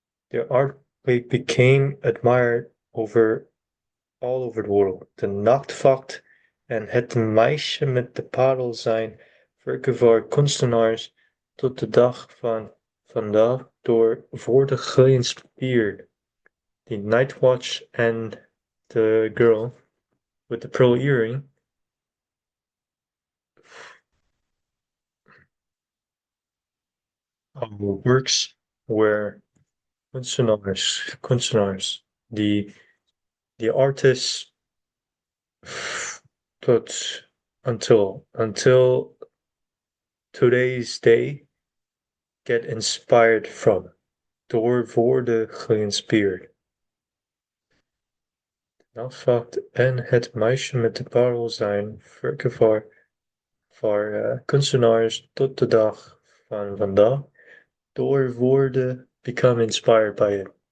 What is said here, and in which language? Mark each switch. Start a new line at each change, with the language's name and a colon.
English: Their art became admired all over the world.
Dutch: De nachtwacht en het meisje met de parel zijn werken voor kunstenaars tot de dag van vandaag door worden geïnspireerd.
English: The Night Watch and the Girl with the Pearl Earring works where kunstenaars, the artists tot until today's day get inspired from.
Dutch: Door worden geïnspireerd. Nachtwacht en het meisje met de parel zijn werken voor kunstenaars tot de dag van vandaag. Door worden
English: become inspired by it.